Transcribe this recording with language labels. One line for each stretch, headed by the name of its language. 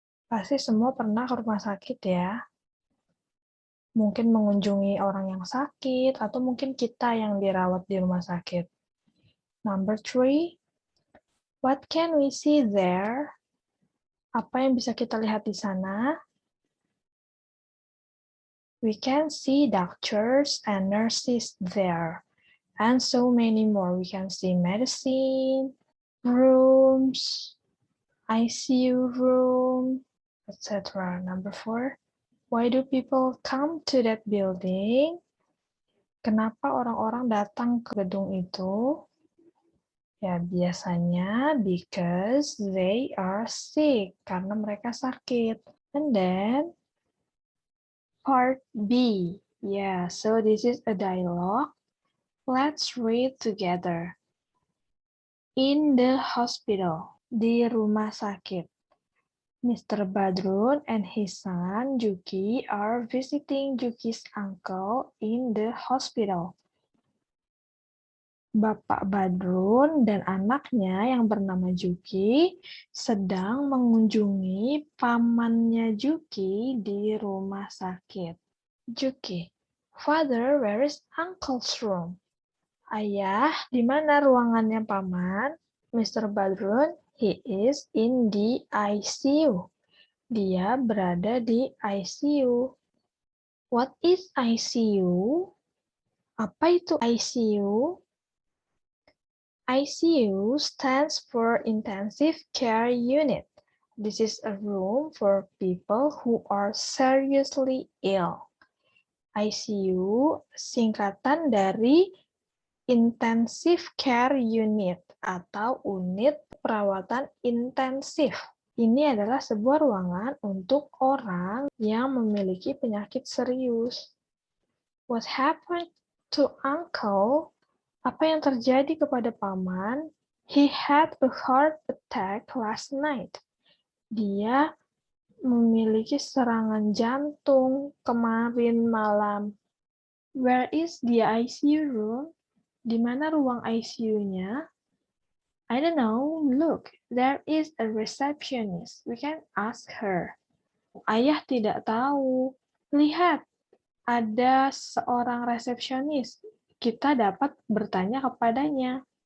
Indonesian: Pasti semua pernah ke rumah sakit ya. Mungkin mengunjungi orang yang sakit, atau mungkin kita yang dirawat di rumah sakit.
English: Number 3, what can we see there?
Indonesian: Apa yang bisa kita lihat di sana?
English: We can see doctors and nurses there, and so many more. We can see medicine, rooms, ICU room, etc. Number 4, why do people come to that building?
Indonesian: Kenapa orang-orang datang ke gedung itu? Ya, biasanya
English: because they are sick,
Indonesian: karena mereka sakit.
English: And then, part B. Yeah, so this is a dialogue. Let's read together. In the hospital,
Indonesian: di rumah sakit.
English: Mr. Badrun and his son, Juki, are visiting Juki's uncle in the hospital.
Indonesian: Bapak Badrun dan anaknya yang bernama Juki sedang mengunjungi pamannya Juki di rumah sakit.
English: Juki, Father, where is uncle's room?
Indonesian: Ayah, di mana ruangannya paman? Mr.
English: Badrun, he is in the ICU.
Indonesian: Dia berada di ICU.
English: What is ICU?
Indonesian: Apa itu ICU?
English: ICU stands for Intensive Care Unit. This is a room for people who are seriously ill.
Indonesian: ICU singkatan dari Intensive Care Unit atau unit perawatan intensif. Ini adalah sebuah ruangan untuk orang yang memiliki penyakit serius.
English: What happened to uncle?
Indonesian: Apa yang terjadi kepada paman?
English: He had a heart attack last night.
Indonesian: Dia memiliki serangan jantung kemarin malam.
English: Where is the ICU room?
Indonesian: Di mana ruang ICU-nya?
English: I don't know. Look, there is a receptionist. We can ask her.
Indonesian: Ayah tidak tahu. Lihat, ada seorang resepsionis. Kita dapat bertanya kepadanya.